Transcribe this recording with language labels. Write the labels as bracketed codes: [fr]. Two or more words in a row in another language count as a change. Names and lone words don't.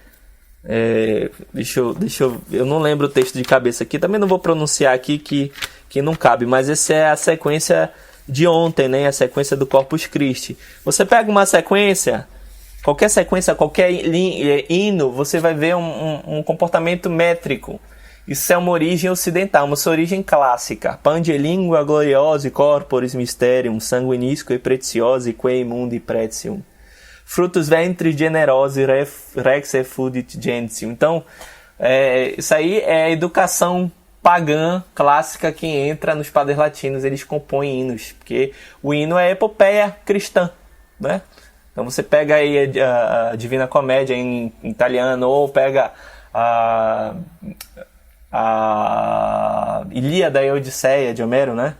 [pt] Eu não lembro o texto de cabeça aqui, também não vou pronunciar aqui que não cabe, mas essa é a sequência de ontem, né, a sequência do Corpus Christi. Você pega uma sequência, qualquer hino, você vai ver um comportamento métrico. Isso é uma origem ocidental, uma sua origem clássica. [la] Pange lingua gloriosi corporis mysterium, sanguinisque pretiosi quae mundi pretium. Frutos ventris generosi rex effudit gentium. [pt] Então, isso aí é a educação pagã clássica que entra nos padres latinos, eles compõem hinos, porque o hino é epopeia cristã, né? Então você pega aí a Divina Comédia em italiano, ou pega a Ilíada e a Odisseia de Homero, né?